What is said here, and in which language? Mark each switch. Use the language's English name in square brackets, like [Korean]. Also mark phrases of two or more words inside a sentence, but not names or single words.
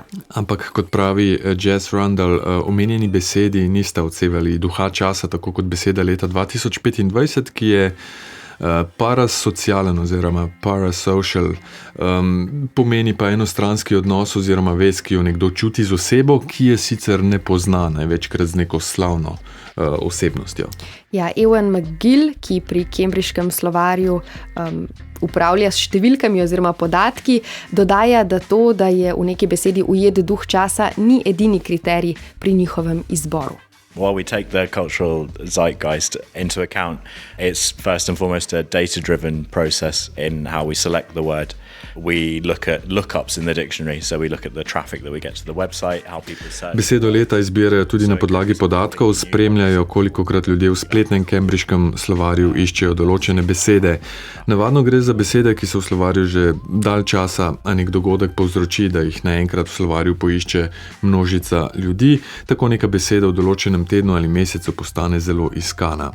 [Slovenian] Ampak kot pravi Jess Rundle, omenjeni besedi nista odsevali duha časa, tako kot beseda leta 2025, ki je parasocialen oziroma parasocial, pomeni pa enostranski odnos oziroma vez, ki jo nekdo čuti z osebo, ki je sicer ne pozna, največkrat z neko slavno osebnostjo. Ja, Ewan McGill, ki pri Cambridgeškem slovarju upravlja s številkami oziroma podatki, dodaja, da to, da je v neki besedi ujet duh časa, ni edini kriterij pri njihovem izboru. [English] While we take the cultural zeitgeist into account, it's first and foremost a data-driven process in how we select the word. We look at lookups in the dictionary, so we look at the traffic that we get to the website, how people search. [Slovenian] Besedo leta izbirajo tudi na podlagi podatkov, spremljajo, kolikokrat ljudje v spletnem cambridgeškem slovarju iščejo določene besede. Navadno gre za besede, ki so v slovarju že dalj časa, a nek dogodek povzroči, da jih naenkrat v slovarju poišče množica ljudi, tako neka beseda v določenem tednu ali mesecu postane zelo iskana.